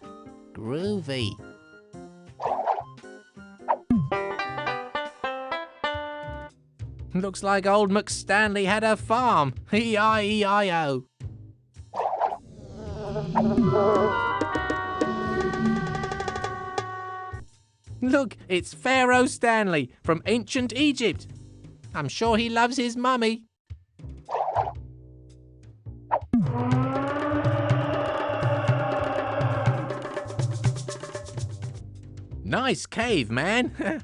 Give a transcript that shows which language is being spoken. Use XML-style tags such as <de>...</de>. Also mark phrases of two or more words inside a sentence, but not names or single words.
<en>Groovy. Looks like old McStanley had a farm. E-I-E-I-O. Look, it's Pharaoh Stanley from ancient Egypt. I'm sure he loves his mummy. Nice cave, man.</en>